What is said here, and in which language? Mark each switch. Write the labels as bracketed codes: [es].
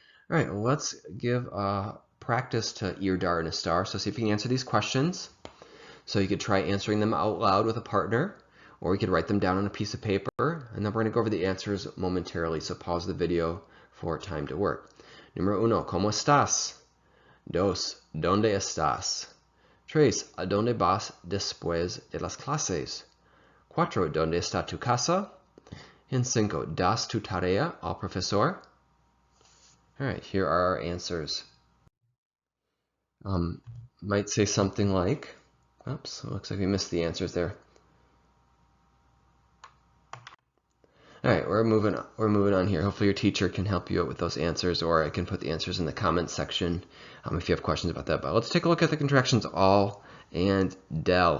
[en] All right, well, let's give practice to ir, dar, and estar. So see if you can answer these questions. So you could try answering them out loud with a partner, or you could write them down on a piece of paper, and then we're going to go over the answers momentarily, so pause the video for time to work. [es] Número 1, ¿cómo estás? 2, ¿dónde estás? 3, ¿a dónde vas después de las clases? 4, ¿dónde está tu casa? And 5, ¿das tu tarea al profesor? [en] All right, here are our answers. Might say something like, oops, looks like we missed the answers there. All right, we're moving on here. Hopefully your teacher can help you out with those answers, or I can put the answers in the comments section if you have questions about that. But let's take a look at the contractions all and del.